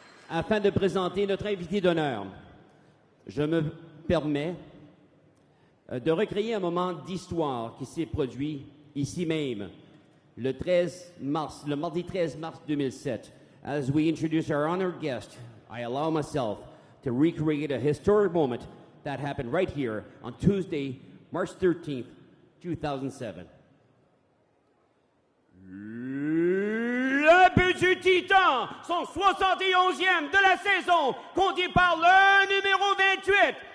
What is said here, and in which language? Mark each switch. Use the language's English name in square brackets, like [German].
[French] Afin de présenter notre invité d'honneur, je me permets de recréer un moment d'histoire qui s'est produit ici même le mardi 13 mars 2007. [English] As we introduce our honored guest, I allow myself to recreate a historic moment that happened right here on Tuesday, March 13th, 2007. [French] Le but du Titan, son 71e de la saison, conduit par le numéro 28.